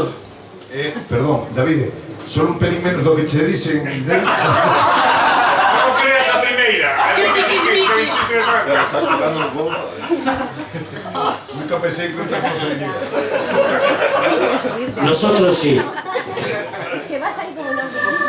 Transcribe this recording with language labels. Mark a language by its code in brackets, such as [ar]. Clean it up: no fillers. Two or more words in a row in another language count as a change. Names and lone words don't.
[es] Perdón, David, solo un pelín menos [gl] do que che dicen. Non creas a primeira. Nunca pensei que outra cosa iría. [es] Nosotros sí. Es que vas ahí como los...